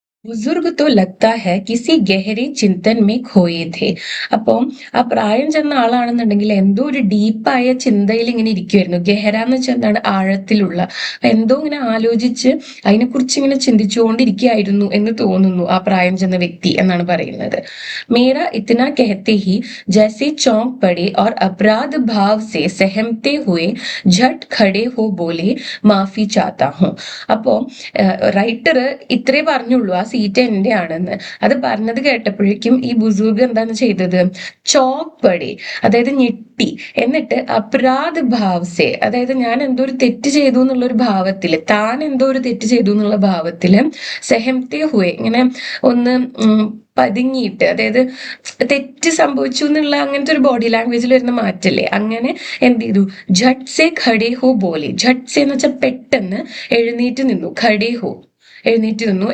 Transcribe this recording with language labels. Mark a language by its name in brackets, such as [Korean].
[Hindi] ബുസുർഗ് തോ ലഗ്താ ഹെ കിസി ഗഹരെ ചിന്തൻ മേ ഖോയേ ഥേ. [Malayalam] അപ്പം ആ പ്രായം ചെന്ന ആളാണെന്നുണ്ടെങ്കിൽ എന്തോ ഒരു ഡീപ്പായ ചിന്തയിൽ ഇങ്ങനെ ഇരിക്കുമായിരുന്നു. ഗഹര എന്ന് വെച്ചാൽ എന്താണ്, ആഴത്തിലുള്ള, എന്തോ ഇങ്ങനെ ആലോചിച്ച് അതിനെക്കുറിച്ച് ഇങ്ങനെ ചിന്തിച്ചുകൊണ്ടിരിക്കുകയായിരുന്നു എന്ന് തോന്നുന്നു ആ പ്രായം ചെന്ന വ്യക്തി എന്നാണ് പറയുന്നത്. [Hindi] മേര ഇത്തന കഹത്തെ ഹി ജൈസെ ചോങ്ക് പടേ और अपराध भाव से सहमते हुए झट खड़े हो बोले माफी चाहता हूँ. [Malayalam] അപ്പോ റൈറ്റർ ഇത്രേ പറഞ്ഞുള്ളൂ, ആ സീറ്റ് എന്റെ ആണെന്ന്. അത് പറഞ്ഞത് കേട്ടപ്പോഴേക്കും ഈ ബുസൂർഗ് എന്താണ് ചെയ്തത്, [Hindi] ചോക്ക് പടേ, [Malayalam] അതായത് ഞെട്ടി. എന്നിട്ട് [Hindi] അപരാധ ഭാവസെ, [Malayalam] അതായത് ഞാൻ എന്തോ ഒരു തെറ്റ് ചെയ്തു എന്നുള്ള ഒരു ഭാവത്തില്, താൻ എന്തോ ഒരു തെറ്റ് ചെയ്തു എന്നുള്ള ഭാവത്തില്, [Hindi] സെഹംതേ ഹുവേ, [Malayalam] ഇങ്ങനെ ഒന്ന് പതുങ്ങിയിട്ട്, അതായത് തെറ്റ് സംഭവിച്ചു എന്നുള്ള അങ്ങനത്തെ ഒരു ബോഡി ലാംഗ്വേജിൽ വരുന്ന മാറ്റല്ലേ, അങ്ങനെ എന്ത് ചെയ്തു, [Hindi] ഝട്ട് സെ ഖടേ ഹോ ബോലെ, ഝട്ട് സെ [Malayalam] എന്ന് വെച്ചാൽ പെട്ടെന്ന് എഴുന്നേറ്റ് നിന്നു, [Hindi] ഖടേ ഹോ [Malayalam] എഴുന്നേറ്റിരുന്നു.